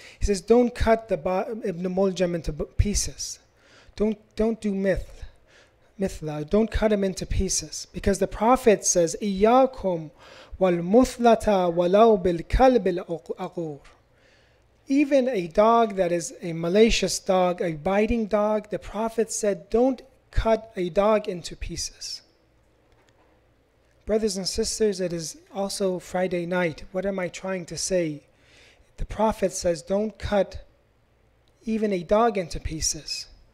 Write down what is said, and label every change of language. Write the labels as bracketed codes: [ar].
[en] He says, don't cut Ibn Muljam into pieces. Don't do mithla. Don't cut him into pieces. Because the Prophet says, [ar] إِيَّاكُمْ وَالْمُثْلَةَ وَلَوْ بِالْكَلْبِ الْأَقُورِ. [en] Even a dog that is a malicious dog, a biting dog, the Prophet said, don't cut a dog into pieces. Brothers and sisters, it is also Friday night. What am I trying to say? The Prophet says, don't cut even a dog into pieces.